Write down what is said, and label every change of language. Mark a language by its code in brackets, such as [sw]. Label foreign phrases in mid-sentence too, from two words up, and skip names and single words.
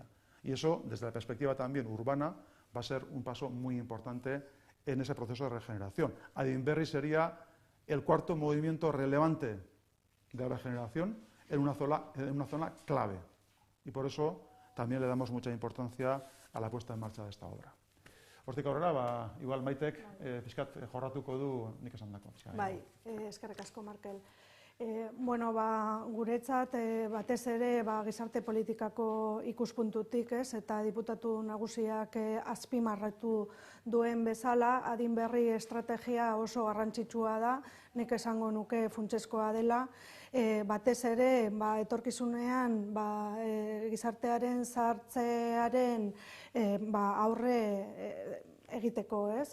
[es] Y eso, desde la perspectiva también urbana, va a ser un paso muy importante en ese proceso de regeneración. Adinberri sería el cuarto movimiento relevante de regeneración en una zona clave. Y por eso también le damos mucha importancia a la puesta en marcha de esta obra. [eu] Hortik aurrera, igual Maitek pixkat jorratuko du nik esandako. Bai, eskerrik asko, Markel. Bueno, guretzat batez ere gizarte politikako ikuspuntutik, eta diputatu nagusiak azpimarratu duen bezala, Adinberri estrategia oso garrantzitsua da, nik esango nuke funtsezkoa dela, batez ere etorkizunean gizartearen zahartzearen aurre egiteko, ez?